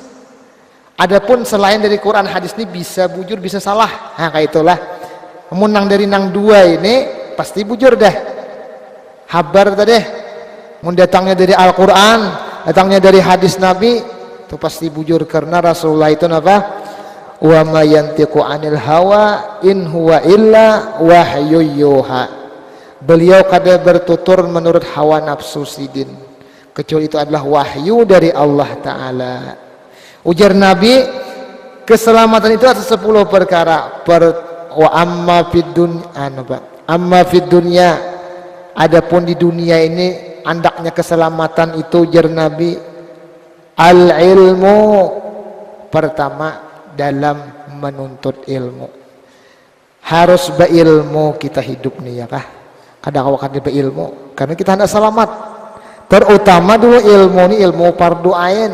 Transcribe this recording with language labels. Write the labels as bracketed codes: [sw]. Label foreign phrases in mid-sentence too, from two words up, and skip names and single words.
[bjn] Adapun selain dari Quran hadis ini bisa bujur, bisa salah. Nah, kayak itulah. Menang dari nang dua ini pasti bujur dah. Habar tadi. Mun datangnya dari Al-Quran, datangnya dari hadis Nabi, itu pasti bujur karena Rasulullah itu apa? [ar] وما ينطق عن الهوى إن هو إلا وحي يوحى. [bjn] Beliau kada bertutur menurut hawa nafsu sidin, kecuali itu adalah wahyu dari Allah Ta'ala. Ujar Nabi, keselamatan itu atas 10 perkara. [ar] وأما في الدنيا, [bjn] adapun di dunia ini andaknya keselamatan itu, ujar Nabi, [ar] العلم, [bjn] pertama dalam menuntut ilmu. Harus berilmu kita hidup nih ya kah? Kadang-kadang berilmu karena kita hendak selamat. Terutama dulu ilmu ini ilmu fardu ain.